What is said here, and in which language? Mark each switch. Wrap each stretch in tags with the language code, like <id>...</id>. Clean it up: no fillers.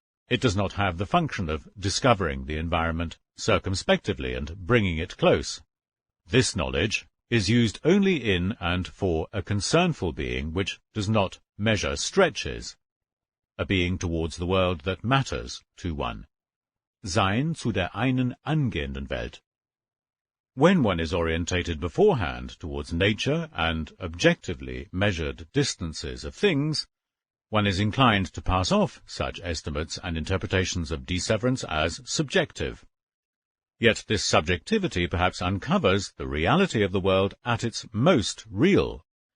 <en>It does not have the function of discovering the environment circumspectively and bringing it close. This knowledge is used only in and for a concernful being which does not measure stretches, a being towards the world that matters to one.</en> <de>Sein zu der einen angehenden Welt.</de> <en>When one is orientated beforehand towards nature and objectively measured distances of things, one is inclined to pass off such estimates and interpretations of disseverance as subjective. Yet this subjectivity perhaps uncovers the reality of the world at its most real.</en>